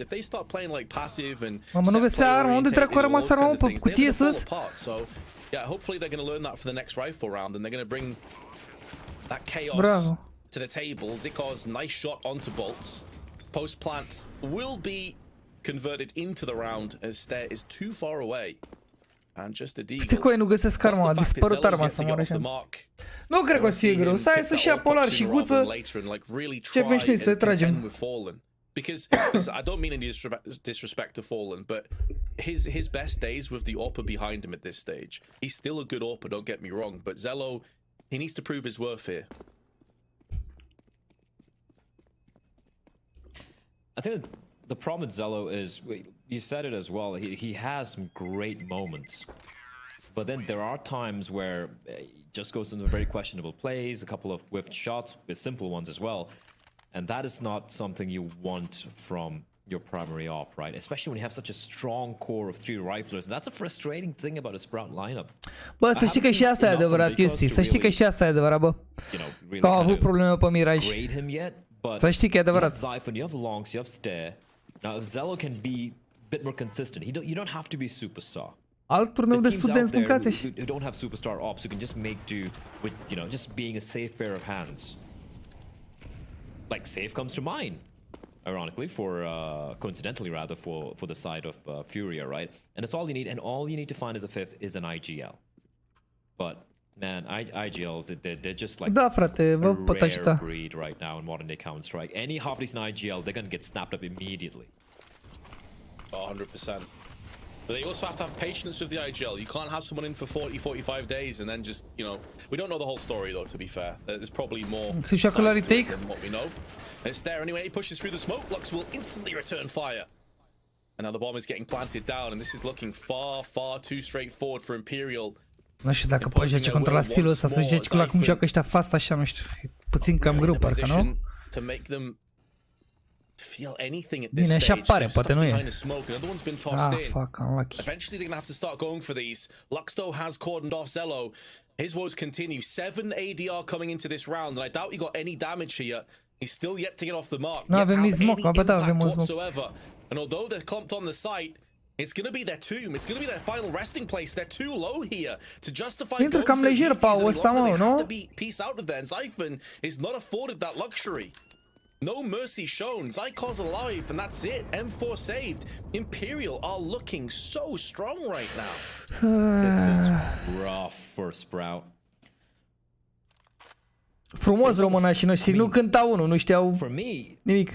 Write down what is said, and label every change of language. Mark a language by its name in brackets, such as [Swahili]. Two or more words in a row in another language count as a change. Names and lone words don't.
[English] If they start playing like passive and so yeah, hopefully they're going to learn that for the next rifle round, and they're going to bring that chaos to the table. Zikor's nice shot onto bolts. Post plant will be converted into the round as Stair is too far away. And just a deagle. [Romanian] Știi că nu găsesc arma, a dispărut arma să moară așa. Nu cred că o să fie greu. Să hai să-și ia Polar și Guță. Ce mișto să le tragem. [English] Because I don't mean any disrespect to Fallen, but his best days with the AWPer behind him at this stage. He's still a good AWPer, don't get me wrong, but Zello, he needs to prove his worth here. I think the problem with Zello is, you said it as well, he has some great moments. But then there are times where he just goes into very questionable plays, a couple of whiffed shots, with simple ones as well. And that is not something you want from your primary op, right? Especially when you have such a strong core of 3 riflers. That's a frustrating thing about a Sprout lineup. [Romanian] Bă, să știi că și asta e adevărat, Iusti. Să știi că și asta e adevărat, bă. Că au avut probleme pe Miraj. Să știi că e adevărat. [English] Zyphon, you have Longs, you have Stair. Now, if Zello can be a bit more consistent, you don't have to be superstar. [Romanian] Alt turneu de studenți mâncați și... [English] You don't have superstar ops who can just make do with, just being a safe pair of hands. Like, safe comes to mind, ironically, coincidentally rather, for the side of Furia, right? And it's all you need, and all you need to find as a 5th is an IGL. But, man, IGLs, they're just like [Romanian] da, frate, vă pot ajuta. [English] Breed right now in modern day Counter-Strike. Any half-decent IGL, they're gonna get snapped up immediately. 100%. But they also have to have patience with the IGL. You can't have someone in for 40, 45 days and then just, we don't know the whole story though, to be fair. There's probably more than what we know. It's there anyway, he pushes through the smoke. Lux will instantly return fire. And now the bomb is getting planted down, and this is looking far, far too straightforward for Imperial. [Romanian] Nu știu dacă poți joace contra la stilul ăsta, să joci la cum joacă ăștia fast așa, nu știu. E puțin cam greu, parcă, nu? [English] Feel anything at this stage. [Romanian] Așa pare, poate nu e. [English] Another one's been tossed in. Fuck, unlucky. Eventually they're gonna have to start going for these. Lux though has cordoned off Zello. His woes continue. 7 ADR coming into this round, and I doubt he got any damage here. He's still yet to get off the mark. [Romanian] Nu avem nici smoke, avem un smoke. [English] And although they're clumped on the site, it's gonna be their tomb. It's gonna be their final resting place. They're too low here to justify going for [Romanian] cam lejer pe ăsta, mă, nu? [English] They have to be peace out of there, and Zyphon is not afforded that luxury. No mercy shown. Zykor's alive, and that's it. M4 saved. Imperial are looking so strong right now. This is rough for Sprout. [Romanian] Frumos românașii noștri, nu cântau unul, nu știau nimic.